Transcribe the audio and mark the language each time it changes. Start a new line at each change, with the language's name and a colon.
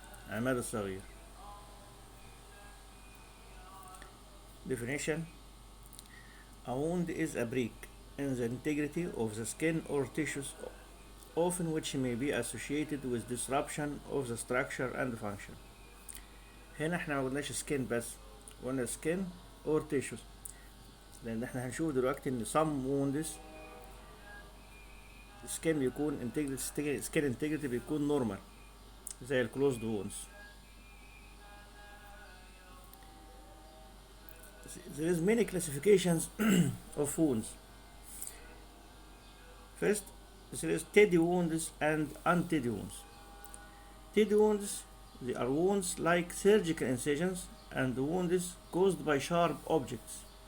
Arabic: عماد الصغير.
English: Definition: a wound is a break in the integrity of the skin or tissues, often which may be associated with disruption of the structure and function.
Arabic: هنا احنا ما قلناش skin بس، قلنا
English: skin or tissues،
Arabic: لان احنا هنشوف دلوقتي ان
English: some wounds skin
Arabic: بيكون
English: integrity skin integrity
Arabic: بيكون normal زي ال
English: closed wounds. There is many classifications of wounds. First, there is teddy wounds and unteddy wounds. Teddy wounds, they are wounds like surgical incisions and wounds caused by sharp objects.